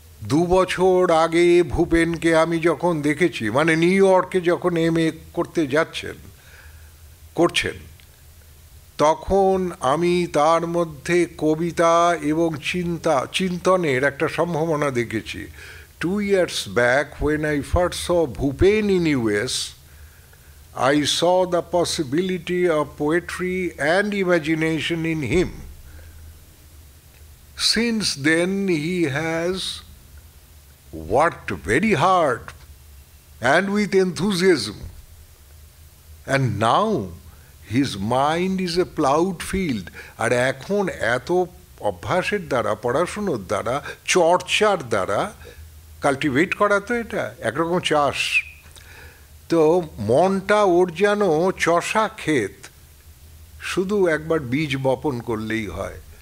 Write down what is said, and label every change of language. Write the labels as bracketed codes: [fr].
[bn] 2 বছর আগে ভূপেনকে আমি যখন দেখেছি, মানে নিউ ইয়র্কে যখন MA করতে করছেন, তখন আমি তার মধ্যে কবিতা এবং চিন্তনের একটা সম্ভাবনা দেখেছি। [en] 2 years back, when I first saw Bhupen in US, I saw the possibility of poetry and imagination in him. Since then, he has worked very hard and with enthusiasm. And now, his mind is a plowed field. [bn] আর এখন এত অভ্যাসের দ্বারা, পড়াশুনোর দ্বারা, চর্চার দ্বারা, cultivate করা তো এটা একরকম চাষ, তো মনটা ওর যেন চষা ক্ষেত, শুধু একবার বীজ বপন করলেই হয়।